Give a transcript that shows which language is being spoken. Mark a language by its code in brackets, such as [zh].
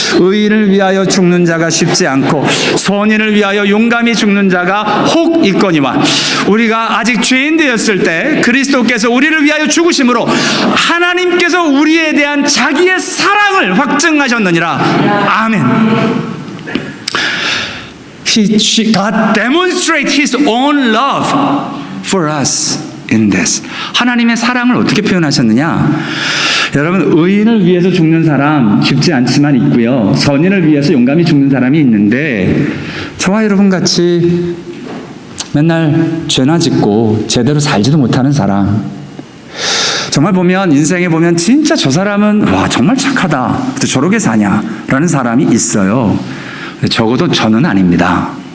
[ko] 의인을 위하여 죽는 자가 쉽지 않고 선인을 위하여 용감히 죽는 자가 혹 있거니와, 우리가 아직 죄인 되었을 때 그리스도께서 우리를 위하여 죽으심으로 하나님께서 우리에 대한 자기의 사랑을 확증하셨느니라. 아멘. [en] God demonstrated His own love for us in this. [ko] 하나님의 사랑을 어떻게 표현하셨느냐? 여러분, 의인을 위해서 죽는 사람 쉽지 않지만 있고요, 선인을 위해서 용감히 죽는 사람이 있는데, 저와 여러분 같이 맨날 죄나 짓고 제대로 살지도 못하는 사람, 정말 보면 인생에 보면 진짜 저 사람은 와 정말 착하다, 근데 저렇게 사냐라는 사람이 있어요. 적어도 저는 아닙니다.